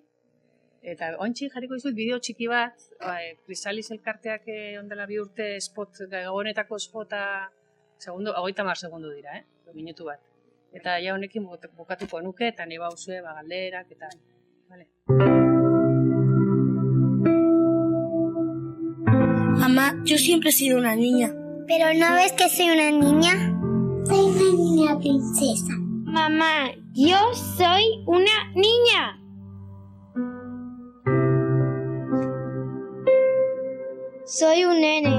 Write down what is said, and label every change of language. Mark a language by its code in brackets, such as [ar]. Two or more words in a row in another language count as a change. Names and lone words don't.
[eu] Eta ontsi jarriko dizut bideo txiki bat, Krisalis elkarteak ondela 2 urte gabonetako spota, 30 segundu dira, minutu bat. Eta ja honekin bukatuko nuke, eta nahi bauzue galderak, eta... [es] Mamá, yo siempre he sido una niña. ¿Pero no ves que soy una niña? Soy una niña princesa. Mamá, yo soy una niña. Soy un nene.